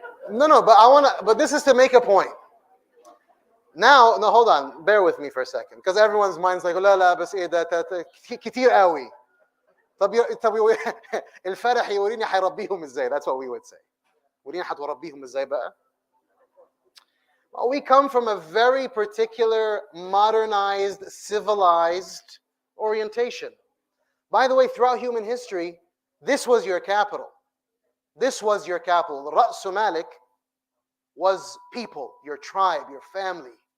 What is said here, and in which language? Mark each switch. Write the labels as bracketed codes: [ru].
[en] No, but this is to make a point. Now, no, hold on, bear with me for a second, because everyone's mind's like, [ar] لا لا بس إيه ده كتير قوي. طب الفرح يوريني حيربيهم ازاي. [en] That's what we would say. [ar] وريني حتربيهم ازاي بقى. [en] Well, we come from a very particular, modernized, civilized orientation. By the way, throughout human history, this was your capital. This was your capital. Ra'su Malik was people, your tribe, your family.